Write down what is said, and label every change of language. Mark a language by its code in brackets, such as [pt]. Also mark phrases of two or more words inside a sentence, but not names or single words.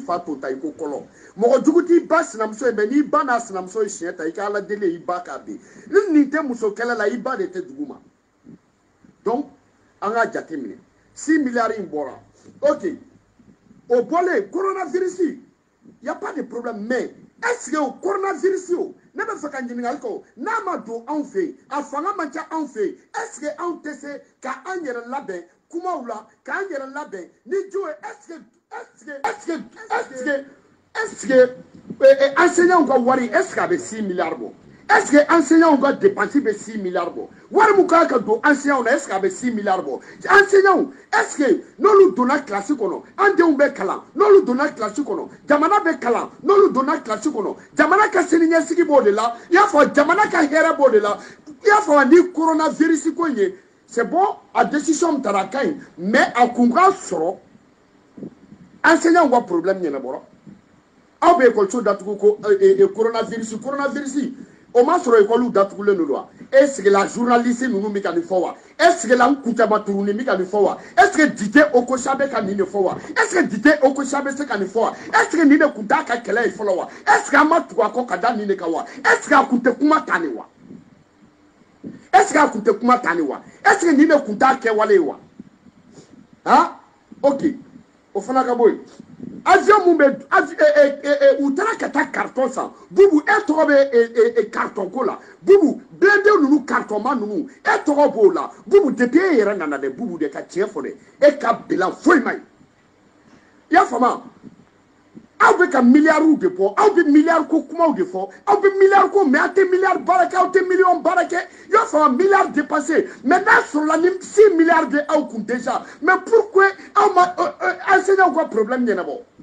[bm] fa to ta i ko kɔlɔ mɔgɔ jugu t'i ba sinamuso ye mais n'i ba n'a sinamuso ye siɲɛ ta i ka ala deli i ba k'a bin ni nin tɛ muso kɛlɛ la i ba de tɛ dugu ma donc an k'a jate minɛ 6 milliards in bɔra ok o bɔlen coronavirus [fr] y a pas de problème [bm] mais [fr] est-ce que [bm] o coronavirus o ne bɛ fɛ ka ɲininkali kɛ n'a ma don anw fɛ yen a fanga man ca anw fɛ yen [fr] est-ce que [bm] anw tɛ se ka an yɛrɛ labɛn kumaw la k'an yɛrɛ labɛn ni jo ye [fr] est-ce que [bm] enseignants ka wari [fr] est-ce que [bm] a bɛ 6 milliards bɔ [fr] est-ce que [bm] enseignants ka dépense bɛ 6 milliards bɔ wari mun kan ka don enseignants na [fr] est-ce que [bm] a bɛ 6 milliards bɔ enseignants [fr] est-ce que [bm] n'olu donna classe kɔnɔ an denw bɛ kalan n'olu donna classe kɔnɔ jamana bɛ kalan n'olu donna classe kɔnɔ jamana ka siniɲɛsigi b'o de la i y'a fɔ jamana ka hɛrɛ b'o de la i y'a fɔ ni coronavirus ko in ye [fr] c'est bon [bm] a décision min tara a ka ɲi mais a kun ka sɔrɔ enseignants ka problème ɲɛnabɔra aw bɛ école datugu ko coronavirus o ma sɔrɔ école datugulen don wa [fr] est ce que la journaliste [bm] ninnu bɛ ka nin fɔ wa [fr] est ce que la [bm] Kuntaba Turunin bɛ ka nin fɔ wa [fr] est ce que [bm] Dite Okocha bɛ ka nin de fɔ wa [fr] est ce que [bm] Dite Okocha bɛ se ka nin fɔ wa [fr] est ce que [bm] nin de kun t'a ka kɛlɛ ye fɔlɔ wa [fr] est ce que [bm] an ma tugu a kɔ ka da nin de kan wa est [fr] ce que [bm] a kun tɛ kuma ta nin wa [fr] est ce que [bm] a kun tɛ kuma ta nin wa [fr] est ce que [bm] nin de kun t'a kɛwale ye wa han ok o fana ka bɔ yen avion mun bɛ u taara ka taa carton san bubu e tɔgɔ bɛ carton ko la bubu blende ninnu carton ma ninnu e tɔgɔ b'o la bubu depuis e yɛrɛ nana dɛ bubu de ka tiɲɛ fɔ dɛ e ka bilan foyi ma ɲi i y'a faamu aw bɛ ka miliyariw de bɔ aw bɛ miliyari ko kumaw de fɔ aw bɛ miliyari ko mais aw tɛ miliyari baara kɛ aw tɛ miliyɔn baara kɛ i y'a faamu miliyari dépassé mais n'a sɔrɔla ni 6 milliards de aw kun déjà [fr] mais pourquoi [bm] aw ma enseignants ka problème ɲɛnabɔ